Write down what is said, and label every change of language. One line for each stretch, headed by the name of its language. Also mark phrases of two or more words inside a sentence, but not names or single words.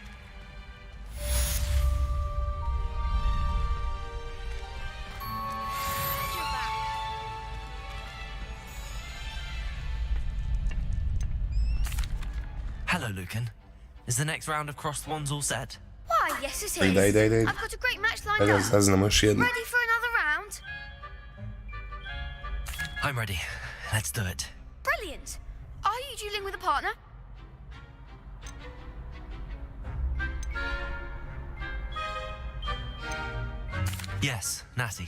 English: Hello, Lucan. Is the next round of crossed wands all set? Why, yes it is.
Serbian: Daj.
English: I've got a great match lined
Serbian: Ajde,
English: up.
Serbian: saznamo još jednu.
English: Ready for another round? I'm ready. Let's do it. Brilliant. Are you dueling with a partner? Yes, Natty.